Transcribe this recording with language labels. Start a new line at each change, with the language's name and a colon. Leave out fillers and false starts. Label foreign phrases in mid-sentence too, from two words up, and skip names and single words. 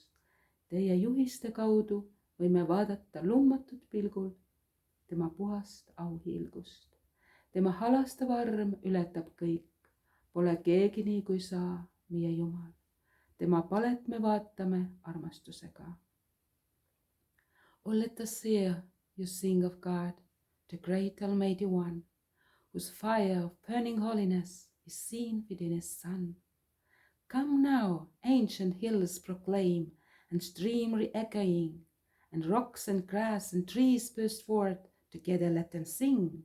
Estonian: Teie juhiste kaudu võime vaadata lummatud pilgul tema puhast auhiilgust. Tema halastav arm ületab kõik, pole keegi nii kui sa, meie Jumal. Tema palet me vaatame armastusega.
English: Oh, let us hear you sing of God, the great Almighty One, whose fire of burning holiness is seen within his Son. Come now, ancient hills proclaim, and stream re-echoing, and rocks and grass and trees burst forth, together let them sing.